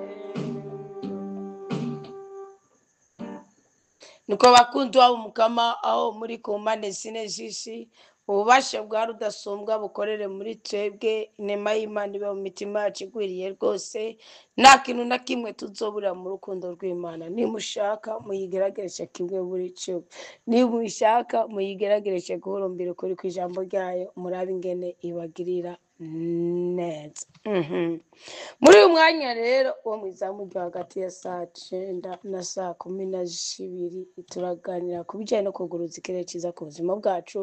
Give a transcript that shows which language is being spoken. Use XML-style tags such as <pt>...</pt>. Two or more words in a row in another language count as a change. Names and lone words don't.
<rn>Nuko bakunzi wabo mukama, aho muri ku mpande zine z'isi, ububasha bwa rudasumbwa bukorere muri twebwe, inema y'Imana ibe mu mitima yacu igwiriye rwose, nta kintu na kimwe tuzobura mu rukundo rw'Imana. Nimushaka muyigeragereshe kimwe muri cyo, nimushaka muyigeragereshe guhurumbira ukuri kw'ijambo ryayo, murabe ingene ibagirira neza.</rn> <rw>Muri uyu mwanya rero wo mu izamu ryo hagati ya saa 9 na saa 12 turaganira ku bijyanye no kuguruza ikirere cyiza ku buzima bwacu.</rw>